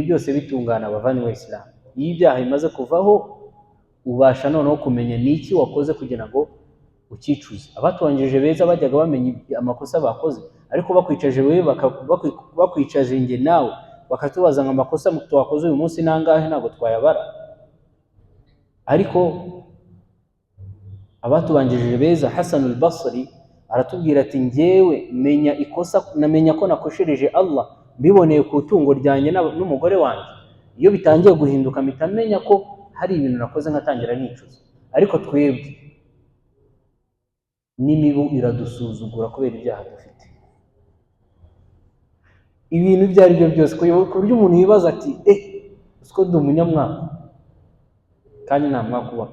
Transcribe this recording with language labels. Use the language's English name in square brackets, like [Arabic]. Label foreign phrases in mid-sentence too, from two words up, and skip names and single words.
[Kinyarwanda] Bavani wa Islam, iyo ibyaha bimaze kuvaho ubasha noneho kumenya niki wakoze kugira ngo ukicuze. Abatubanjirije beza bajyaga bamenya amakosa bakoze, ariko bakwicaje wewe bakwicaje nge nawe bakatubaza ngo amakosa twakoze uyu munsi nangahe ntabwo twayabara. Ariko abatubanjirije beza, Hasan al-Basri aratubwira ati njyewe menya ikosa, namenya ko nakoshereje Allah mbiboneye ku tungo ryanjye n'umugore wanjye, iyo bitangiye guhinduka mitamenya ko hari ibintu nakoze nkatangira nicuza. Ariko twebwe n'imibu iradusuzugura kubera ibyaha dufite, ibintu ibyo ari byo byose, ku buryo umuntu yibaza ati usiko ndi umunyamwaka, kandi nta mwaka uba.